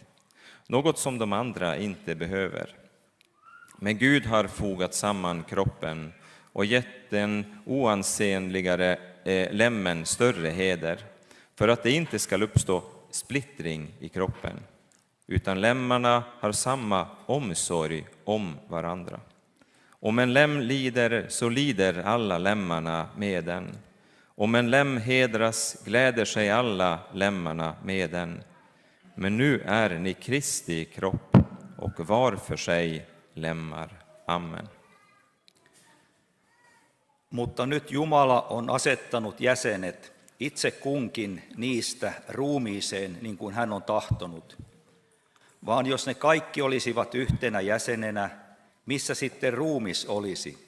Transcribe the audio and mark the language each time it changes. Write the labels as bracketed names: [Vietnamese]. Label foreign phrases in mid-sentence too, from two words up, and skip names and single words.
[Swedish] Något som de andra inte behöver. Men Gud har fogat samman kroppen och gett den oansenligare lemmen större heder, för att det inte ska uppstå splittring i kroppen, utan lemmarna har samma omsorg om varandra. Om en lem lider, så lider alla lemmarna med den. Om en lem hedras, gläder sig alla lemmarna med den. Men nu är ni Kristi kropp och var för sig lemmar. Amen. [Finnish] Mutta nyt Jumala on asettanut jäsenet itse kunkin niistä ruumiiseen niin kuin hän on tahtonut. Vaan jos ne kaikki olisivat yhtenä jäsenenä, missä sitten ruumis olisi?